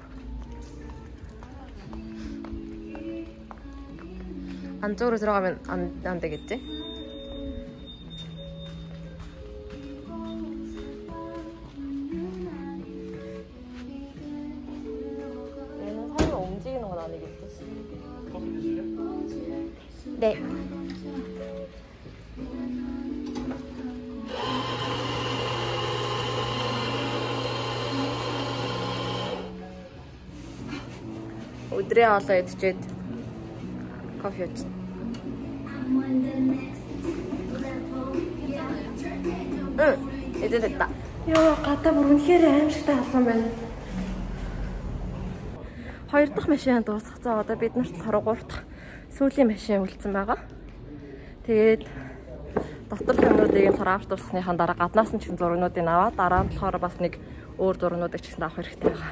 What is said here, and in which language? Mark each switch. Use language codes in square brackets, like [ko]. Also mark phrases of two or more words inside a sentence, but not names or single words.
[ko] 안쪽으로 들어가면 안 되겠지? 얘는 사람이 움직이는 건 아니겠지? 네. [mn] өдрийн хоолоо идчихэд кофе ууч. [ko] 이제 됐다. 야, 갖다 보면 [mn] үнэхээр аимшигтай алсан байна. Хоёр дахь машин дуусгацгаа одоо бид нарт 23 дахь сүүлийн машин үлдсэн байгаа. Тэгээд дотор юмнуудыг авч дуусгахныхаа дараа гаднаас нь ч зургнуудыг аваад дараа нь болохоор бас нэг өөр зургнуудыг ч гэсэн авах хэрэгтэй байгаа.